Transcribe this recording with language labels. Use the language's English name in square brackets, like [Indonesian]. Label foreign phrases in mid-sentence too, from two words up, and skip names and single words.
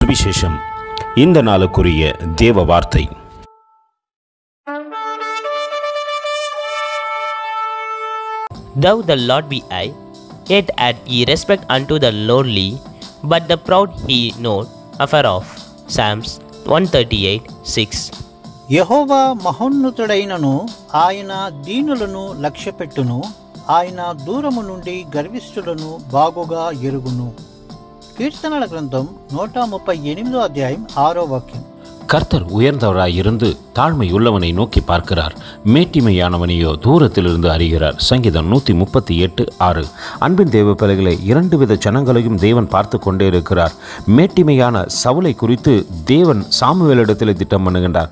[Tamil] சுவிசேஷம். இந்த நாளுக்குரிய தேவ வார்த்தை. [English] Thou the Lord be I, yet had ye respect unto the lowly, but the proud he knoweth afar off. Psalms 138:6. [Telugu] యెహోవా మహోన్నతుడైనను ఆయన దీనులను లక్ష్యపెట్టును, ఆయన దూరము నుండి గర్విష్ఠులను బాగుగా ఎరుగును. కీర్తనల గ్రంథం 138 అధ్యాయం 6వ వాక్యం. [Tamil] கர்த்தர் உயர்ந்தவராயிருந்து தாழ்மையுள்ளவனை நோக்கி பார்க்கிறார், மேட்டிமையானவனையோ தூரத்திலிருந்து அறிகிறார். சங்கீதம் 138:6. அன்பின் தேவ பிள்ளைகளை, 2 வித ஜனங்களையும் தேவன் பார்த்து கொண்டே இருக்கிறார். மேட்டிமையான சவுலை குறித்து தேவன் சாமுவேலிடத்தில் திட்டம் பண்ணுகின்றார்.